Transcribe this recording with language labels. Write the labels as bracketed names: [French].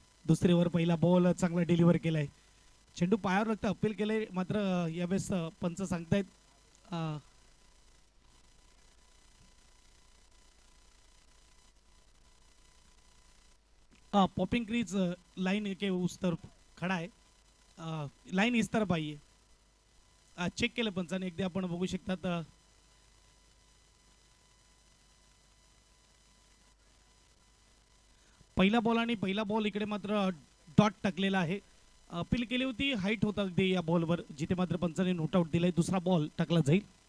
[Marathi] दुसरे ओव्हर पहिला बॉल चांगला डिलिव्हर केलाय. चेंडू पायावर लागतं, अपील केलंय, मात्र यावेळेस पंच सांगतायत [Hindi] पॉपिंग क्रीज लाइन के उस तरफ खड़ा है, लाइन इस तरफ आई है. [Marathi] चेक केलं पंचाने, एकदा आपण बघू शकतात. पहिला बॉल आणि पहिला बॉल इकडे मात्र डॉट टाकलेला आहे. अपील केली होती, हाईट होता अगदी या बॉलवर, जिथे मात्र पंचाने नोट आउट दिलाय. दुसरा बॉल टाकला जाईल.